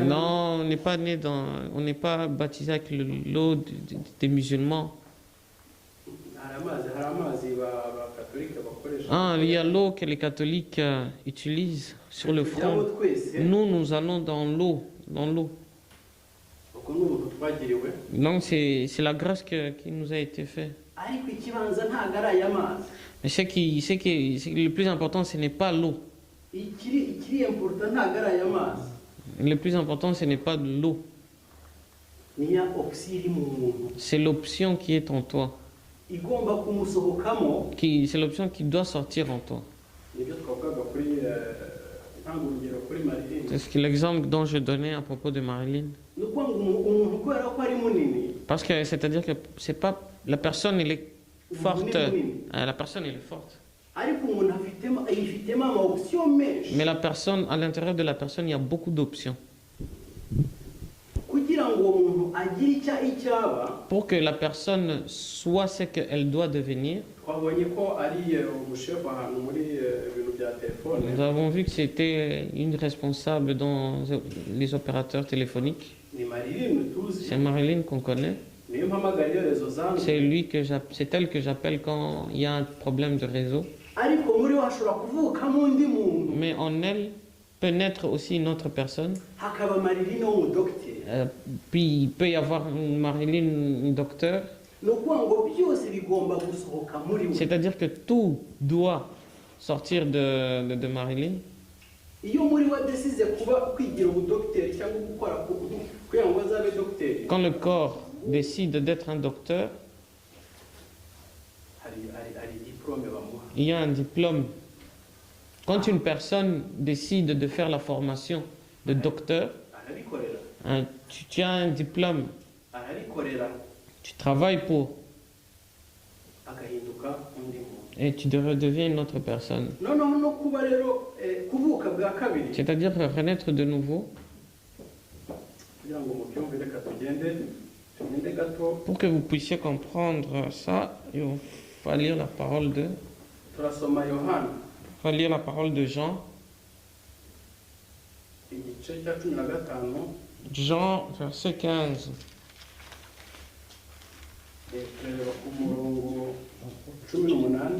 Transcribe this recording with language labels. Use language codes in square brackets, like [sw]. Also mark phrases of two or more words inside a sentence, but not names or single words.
[fr] Non, on n'est pas baptisé avec l'eau des musulmans. [rw] hari amazi ba katolika bakoresha. [fr] Ah, il y a l'eau que les catholiques utilisent sur le [rw] Tujyamo [fr] front. [rw] twese, [fr] Nous allons dans l'eau. [rw] ubwo ni ubuntu twagiriwe, [fr] Donc c'est la grâce qui nous a été faite. [rw] ariko ikibanza ntabwo ari aya mazi. [fr] Mais c'est le plus important, ce n'est pas l'eau. [rw] ikiri important ntabwo ari aya mazi, [fr] Le plus important, ce n'est pas de l'eau. [rw] ni ya opsi iri mu muntu [fr] C'est l'option qui est en toi. [rw] igomba kumusohokamo. [fr] C'est l'option qui doit sortir en toi. [rw] nibyo twavugaga kuri ntanga urugero kuri Marilyn. [fr] C'est l'exemple dont je donnais à propos de Marilyn. [rw] ni ukuvuga ngo umuntu kubera ko ari munini, [fr] Parce que c'est-à-dire que c'est pas la personne elle est forte. [rw] munini, [fr] La personne elle est forte. [rw] ariko umuntu yifitemo ama option menshi [fr] Mais la personne, à l'intérieur de la personne, il y a beaucoup d'options. [rw] kugira ngo uwo muntu agire icyaba. [fr] Pour que la personne soit ce qu'elle doit devenir, [rw] twabonye ko ari umushefu ahantu muri ibintu bya telefone. [fr] nous avons vu que c'était une responsable dans les opérateurs téléphoniques. [rw] ni Marilyn tuzi, [fr] C'est Marilyn qu'on connaît. [rw] niyo mpamagara rezo zanjye. [fr] C'est elle que j'appelle quand il y a un problème de réseau. [rw] ariko muri we hashobora kuvukamo undi muntu, [fr] Mais en elle peut naître aussi une autre personne. [rw] hakaba Marilyn w'umudogiteri. [fr] Puis il peut y avoir une Marilyn, une docteur. [rw] ni ukuvuga ngo byose bigomba gusohoka muri we. [fr] C'est-à-dire que tout doit sortir de Marilyn. [rw] iyo muri we adasize kuba kwigira ubudogiteri cyangwa gukora kugira ngo azabe dogiteri, [fr] Quand le corps décide d'être un docteur, [rw] hari diplome bamuha. [fr] il y a un diplôme. Quand une personne décide de faire la formation de docteur, [rw] arabikorera, [fr] tu as un diplôme, [rw] arabikorera, [fr] tu travailles pour, [rw] agahinduka undi muntu. [fr] et tu redeviens une autre personne. [rw] noneho no kuba rero kuvuka bwa kabiri, [fr] C'est-à-dire renaître de nouveau. [rw] kugira ngo mubyumve reka tugende gato. [fr] Pour que vous puissiez comprendre ça, il faut lire la parole de, [rw] turasoma Yohana [fr] Jean. [rw] igice cya 15, [fr] Jean, verset 15. [rw] turareba ku murongo 18.